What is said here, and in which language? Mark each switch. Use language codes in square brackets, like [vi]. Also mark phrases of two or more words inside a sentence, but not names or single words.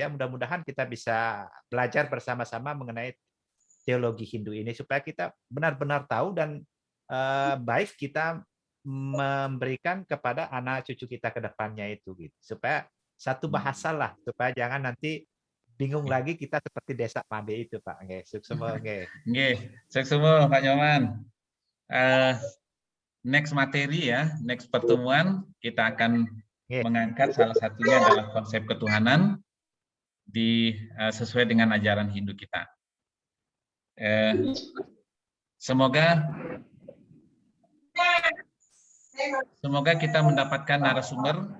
[id] Mudah-mudahan kita bisa belajar bersama-sama mengenai teologi Hindu ini supaya kita benar-benar tahu dan baik kita memberikan kepada anak cucu kita ke depannya itu gitu. Supaya satu bahasa lah, supaya jangan nanti bingung lagi kita seperti Desa Made itu, Pak. [ban] Nggih, suksema nggih. Nggih, suksema Pak Nyoman. [id] Next materi ya, next pertemuan kita akan mengangkat salah satunya adalah konsep ketuhanan sesuai dengan ajaran Hindu kita. Semoga kita mendapatkan narasumber